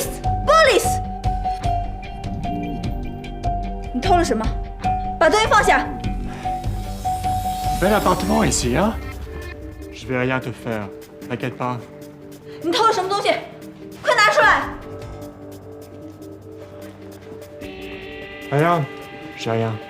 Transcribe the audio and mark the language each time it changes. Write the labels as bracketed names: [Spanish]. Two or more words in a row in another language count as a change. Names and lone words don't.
[Chinese] Police! 你偷了什么？把东西放下。 [French] Bel appartement ici, hein? Je vais rien te faire, t'inquiète pas. [Chinese] 你偷了什么东西？快拿出来！ [French] Rien, j'ai rien.